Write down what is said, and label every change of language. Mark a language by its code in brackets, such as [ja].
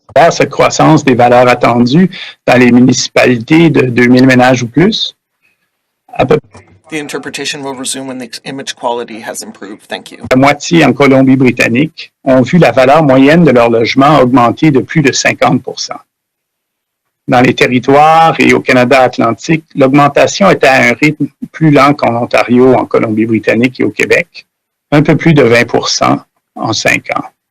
[fr] Cette croissance des valeurs attendues dans les municipalités de 2000 ménages ou plus. [en] The interpretation will resume when the image quality has improved. Thank you. [fr] La moitié en Colombie-Britannique ont vu la valeur moyenne de leur logement augmenter de plus de 50%. Dans les territoires et au Canada atlantique, l'augmentation était à un rythme plus lent qu'en Ontario, en Colombie-Britannique et au Québec, un peu plus de 20% en 5 ans.